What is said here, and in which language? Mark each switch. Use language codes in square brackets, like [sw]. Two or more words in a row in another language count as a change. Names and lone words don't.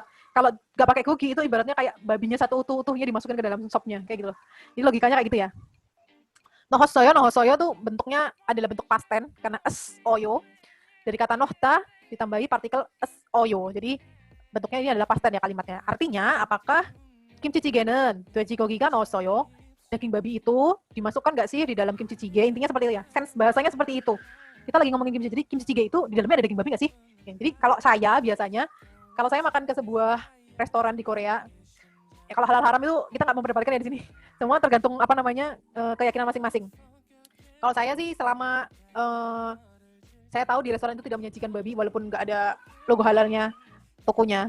[id] Kalau nggak pakai gogi itu ibaratnya kayak babinya satu utuhnya dimasukin ke dalam sopnya, kayak gitu loh. Jadi logikanya kayak gitu ya. Nohosoyo tuh bentuknya adalah bentuk [en] past tense [id] karena es oyo. Dari kata nohta ditambahi partikel es oyo. Jadi bentuknya ini adalah [en] past tense [id] ya kalimatnya. Artinya, apakah [ko] kimchi jjigae는 돼지고기가 넣었어요? [id] Daging babi itu dimasukkan nggak sih di dalam kimchi jjigae? Intinya seperti itu ya. Sense bahasanya seperti itu. Kita lagi ngomongin kimchi, jadi kimchi jjigae itu di dalamnya ada daging babi nggak sih? Ya, jadi kalau saya biasanya, kalau saya makan ke sebuah restoran di Korea, ya kalau halal haram itu kita nggak memperdebatkan ya di sini. Semua tergantung apa namanya keyakinan masing-masing. Kalau saya sih selama saya tahu di restoran itu tidak menyajikan babi walaupun nggak ada logo halalnya tokonya.